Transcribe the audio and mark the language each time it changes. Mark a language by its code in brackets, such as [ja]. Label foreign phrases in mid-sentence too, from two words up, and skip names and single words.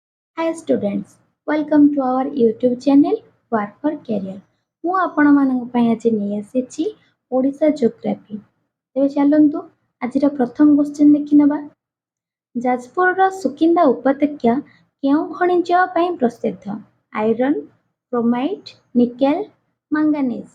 [en] Hi students, welcome to our YouTube channel Work for Career. [or] ମୁଁ ଆପଣମାନଙ୍କ ପାଇଁ ଆଜି ନେଇ ଆସିଛି ଓଡ଼ିଶା ଜୋଗ୍ରାଫି। ତେବେ ଚାଲନ୍ତୁ ଆଜିର ପ୍ରଥମ କ୍ୱେଶ୍ଚିନ୍ ଦେଖିନେବା। ଯାଜପୁରର ସୁକିନ୍ଦା ଉପତ୍ୟକା କେଉଁ ଖଣିଜ ପାଇଁ ପ୍ରସିଦ୍ଧ? [en] iron, chromite, nickel, manganese.